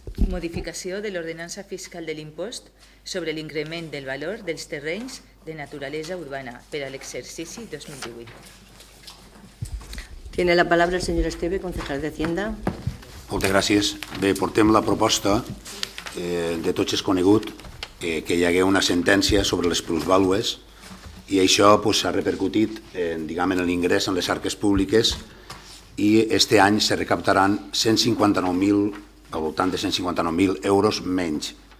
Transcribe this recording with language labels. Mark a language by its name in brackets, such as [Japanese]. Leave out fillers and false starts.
[Catalan] Modificació de l'ordenança fiscal de l'impost sobre l'increment del valor dels terrenys de naturalesa urbana per a l'exercici 2018. [Spanish] Tiene la palabra el señor Esteve, concejal de Hacienda. [Catalan] Moltes gràcies. Bé, portem la proposta. De tots és conegut que hi hagué una sentència sobre les plusvàlues i això s'ha repercutit en l'ingrés en les arques públiques i este any se recaptaran 159.000, al voltant de 159.000 euros menys.